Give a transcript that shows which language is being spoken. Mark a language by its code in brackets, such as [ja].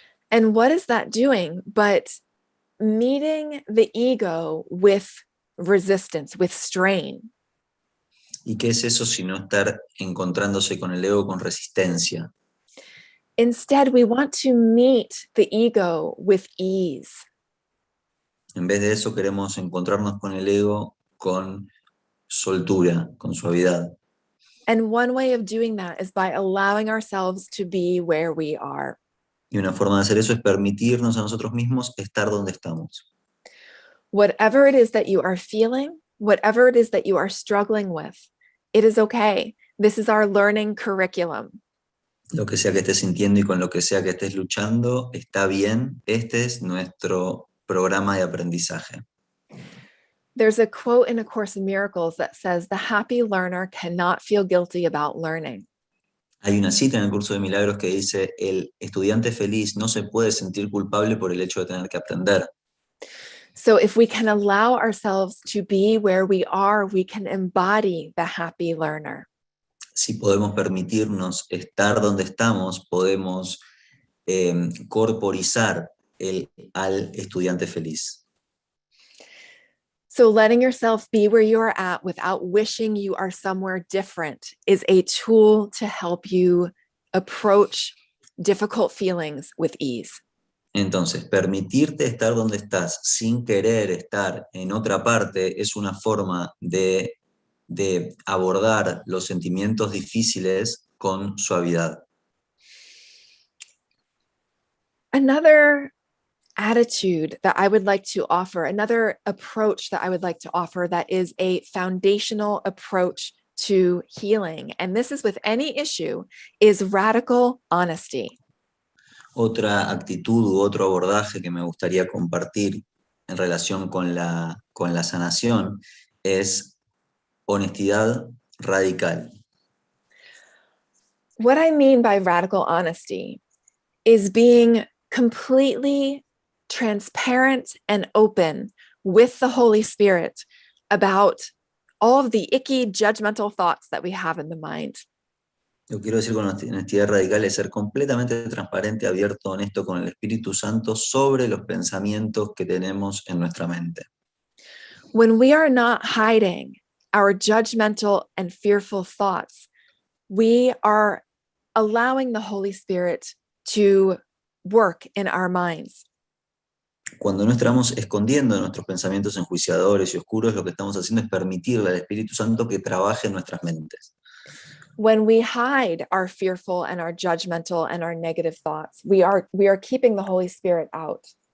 [en] And what is that doing but meeting the ego with resistance, with strain? [es] ¿Y qué es eso sino estar encontrándose con el ego con resistencia? [en] Instead, we want to meet the ego with ease. [es] En vez de eso queremos encontrarnos con el ego con soltura, con suavidad. [en] And one way of doing that is by allowing ourselves to be where we are. [es] Y una forma de hacer eso es permitirnos a nosotros mismos estar donde estamos. [en] Whatever it is that you are feeling, whatever it is that you are struggling with, it is okay. This is our learning curriculum. [es] Lo que sea que estés sintiendo y con lo que sea que estés luchando, está bien. Este es nuestro programa de aprendizaje. [en] There's a quote in A Course in Miracles that says, "The happy learner cannot feel guilty about learning." [es] Hay una cita en el curso de milagros que dice, el estudiante feliz no se puede sentir culpable por el hecho de tener que aprender. [en] So if we can allow ourselves to be where we are, we can embody the happy learner. [es] Si podemos permitirnos estar donde estamos, podemos corporizar al estudiante feliz. [en] So letting yourself be where you are at without wishing you are somewhere different is a tool to help you approach difficult feelings with ease. [es] Entonces, permitirte estar donde estás sin querer estar en otra parte es una forma de abordar los sentimientos difíciles con suavidad. [en] Another attitude that I would like to offer, another approach that I would like to offer that is a foundational approach to healing, and this is with any issue, is radical honesty. [es] Otra actitud u otro abordaje que me gustaría compartir en relación con la sanación es honestidad radical. [en] What I mean by radical honesty is being completely transparent and open with the Holy Spirit about all of the icky, judgmental thoughts that we have in the mind. [es] Lo que quiero decir con honestidad radical es ser completamente transparente, abierto, honesto con el Espíritu Santo sobre los pensamientos que tenemos en nuestra mente. [en] When we are not hiding our judgmental and fearful thoughts, we are allowing the Holy Spirit to work in our minds. [es] Cuando no estamos escondiendo nuestros pensamientos enjuiciadores y oscuros, lo que estamos haciendo es permitirle al Espíritu Santo que trabaje en nuestras mentes. [en] When we hide our fearful and our judgmental and our negative thoughts, we are keeping the Holy Spirit out.